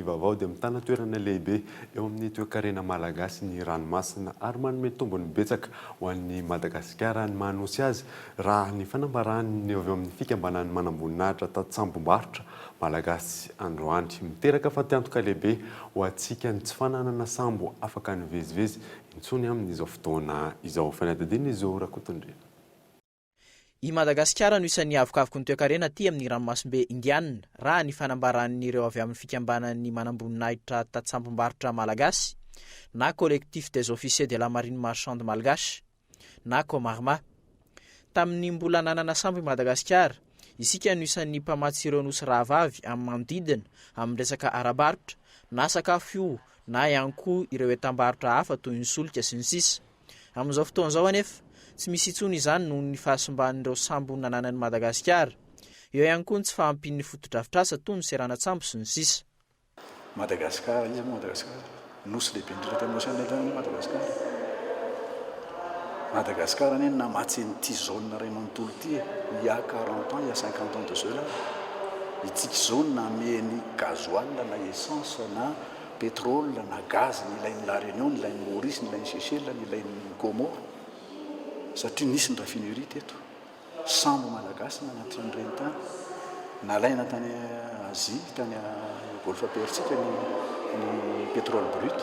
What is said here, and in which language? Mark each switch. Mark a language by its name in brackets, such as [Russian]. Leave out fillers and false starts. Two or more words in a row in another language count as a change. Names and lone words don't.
[Malagasy] vaovao dia mitana toerana lehibe eo amin'ny toe-karena malagasy ny ranomasina ary manome tombony betsaka ho an'ny Madagasikara ny manosy azy raha ny fanambarany eo amin'ny fikambanany manamboninahitra tatsambom-barotra malagasy androany miteraka fatiantoka lehibe ho antsika ny tsy fananana sambo afaka ny vezivezy intsony amin'izao fotoana izao fanadidina izao rakotondrena. I Madagasikara no isan'ny avokavoko ny toe-karena aty amin'ny ranomasimbe Indiana raha ny fanambaran'ireo avy amin'ny fikambanan'ny manamboninahitra tatsambom-barotra malagasy na collectif des officiers de la marine marchande malgache na Komarma. Tamin'ny mbola nanana sambo i Madagasikara, isika no isan'ny mpamatsy ireo nosy rahavavy amin'ny manodidina amin'ny resaka ara-barotra na sakafo io na ihany koa ireo entam-barotra hafa toy ny solika sy ny sisa. Amin'izao fotoan'izao anefa tsy misy intsony izany noho ny fahasimban'ireo sambo nananan'i Madagasikara. Eo ihany koa ny tsy fahampian'ny foto-drafitrasa toy ny seranatsambo sy ny sisa. Madagasikara izy Madagasikara nosy lehibe indrindra tamin'ny ocean Madagasikara. Madagasikara ny namatsy n'ity zone iray manontolo ity [French] il y a 40 ans, il y a 50 ans de cela. [Malagasy] Ity zone nameny gasoil na essence na pétrole na gaz ny ilain'ny La Réunion, ny ilain'ny Maurice, ny ilain'ny Seychelles, ny ilain'ny Comores. Satria nisy ny raffinerie teto. Sambo malagasy nanatin'ireny tany. Nalaina tany Asie, tany Golfe Persika ny [French] pétrole brut.